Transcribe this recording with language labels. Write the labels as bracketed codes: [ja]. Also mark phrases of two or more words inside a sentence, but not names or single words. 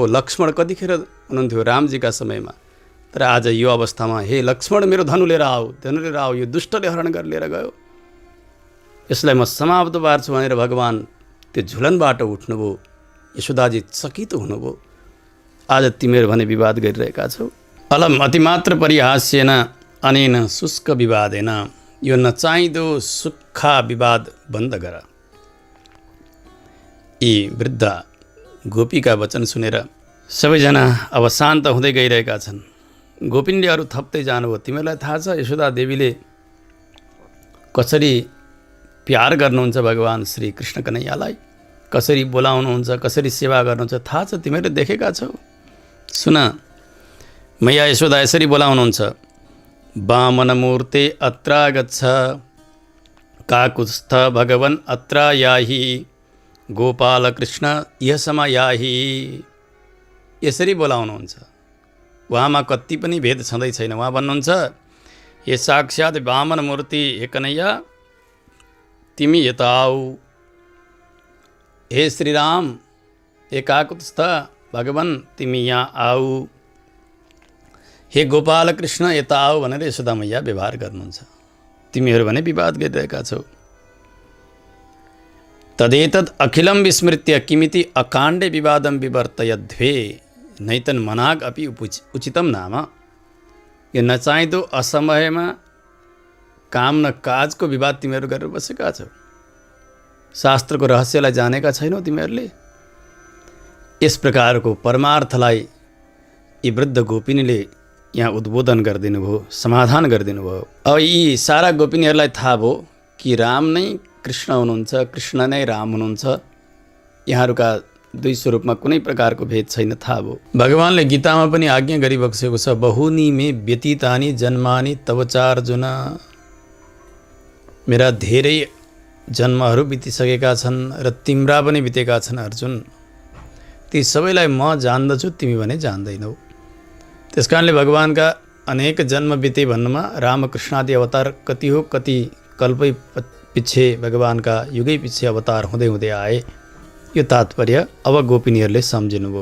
[ne] लक्ष्मण कतिखेर हुनुहुन्थ्यो रामजीका समयमा। तर आज यो अवस्थामा हे लक्ष्मण, मेरो धनु लिएर आऊ, धनु लिएर आऊ। यो दुष्टले हरण गरेर लिएर गयो, यसलाई म समाप्त पार्छु भनेर भगवान् त्यो झुलनबाट उठ्नुभयो। यशोदाजी चकित हुनुभयो। आज तिमीहरू भने विवाद गरिरहेका छौ। [sa] अलम अतिमात्र परिहास्येन अनेन शुष्क विवादेन। [ne] यो नचाहिँदो सुक्खा विवाद बन्द गर। यी वृद्ध गोपीका वचन सुनेर सबैजना अब शान्त हुँदै गइरहेका छन्। गोपिनीले अरू थप्दै जानुभयो। तिमीहरूलाई थाहा छ यशोदा देवीले कसरी प्यार गर्नुहुन्छ भगवान् श्री कृष्ण कन्हैयालाई, कसरी बोलाउनुहुन्छ, कसरी सेवा गर्नुहुन्छ थाहा छ, तिमीहरूले देखेका छौ। सुन, मैया यशोदा यसरी बोलाउनुहुन्छ। [sa] वामन मूर्ते अत्र गच्छ, काकुत्स्थ भगवन् अत्र याहि, गोपाल कृष्ण यह समायाहि। [ne] यसरी बोलाउनुहुन्छ। उहाँमा कति पनि भेद छँदै छैन। उहाँ भन्नुहुन्छ हे साक्षात् वामन मूर्ति, हे कन्हैया तिमी यता आऊ। हे श्रीराम, हे काकुत्स्थ भगवान् तिमी यहाँ आऊ। हे गोपाल कृष्ण यता आऊ भनेर यशोदा मैया व्यवहार गर्नुहुन्छ। तिमीहरू भने विवाद गरिरहेका छौ। [sa] तदेतद् अखिलं विस्मृत्य किमिति अकाण्डे विवादं विवर्तयध्वे नैतन् मनाग अपि उचितं नाम। [ne] यो नचाहिँदो असमयमा काम न काजको विवाद तिमीहरू गरेर बसेका छौ। शास्त्रको रहस्यलाई जानेका छैनौ तिमीहरूले। यस प्रकारको परमार्थलाई यी वृद्ध गोपिनीले यहाँ उद्बोधन गरिदिनु भयो, समाधान गरिदिनु भयो। अब यी सारा गोपिनीहरूलाई थाहा भयो कि राम नै कृष्ण हुनुहुन्छ, कृष्ण नै राम हुनुहुन्छ। यहाँहरूका दुई स्वरूपमा कुनै प्रकारको भेद छैन, थाहा भयो। भगवानले गीतामा पनि आज्ञा गरिबक्सेको छ, [sa] बहुनी मे व्यतीतानि जन्मानि तव चार्जुन। [ne] मेरा धेरै जन्महरू बितिसकेका छन् र तिम्रा पनि बितेका छन् अर्जुन। ती सबैलाई म जान्दछु, तिमी भने जान्दैनौ। त्यसकारणले भगवानका अनेक जन्म बिते भन्नुमा रामकृष्णादि अवतार कति हो, कति कल्पै पछि भगवानका युगै पछि अवतार हुँदै हुँदै आए, यो तात्पर्य अब गोपिनीहरूले सम्झिनुभयो।